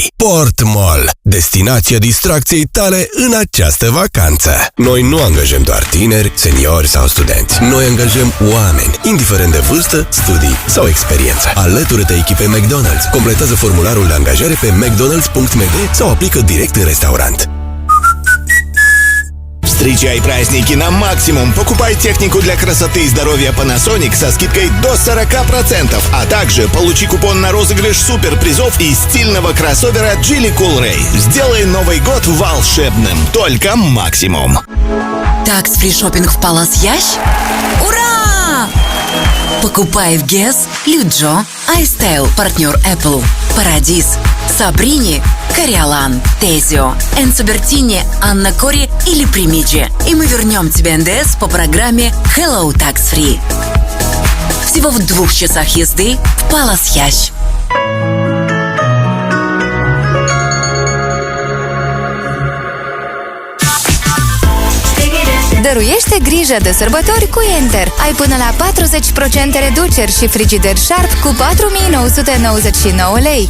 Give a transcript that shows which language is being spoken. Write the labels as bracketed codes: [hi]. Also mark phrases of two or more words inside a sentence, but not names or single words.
[ro] Port Mall, destinația distracției tale în această vacanță. Noi nu angajăm doar tineri, seniori sau studenți. Noi angajăm oameni, indiferent de vârstă, studii sau experiență. Alătură-te echipei McDonald's. Completează formularul de angajare pe mcdonalds.md sau aplică direct în restaurant. [ru] Встречай праздники на максимум. Покупай технику для красоты и здоровья Panasonic со скидкой до 40%, а также получи купон на розыгрыш суперпризов и стильного кроссовера Geely Cool Ray. Сделай Новый год волшебным. Только максимум. [en] Tax-free shopping [ru] в Palace Yash? Ура! Покупай в Guess, Люджо, iStyle, партнер Apple, Paradis, Sabrini, Кориолан, Тезио, Энцо Бертини, Анна Кори или Примиджи. И мы вернем тебе НДС по программе Hello Tax Free. Всего в 2 часах езды в Palace Yash. [ro] Dăruiește grijă de sărbători cu Enter. Ai până la 40% reduceri și frigider Sharp cu 4.999 lei.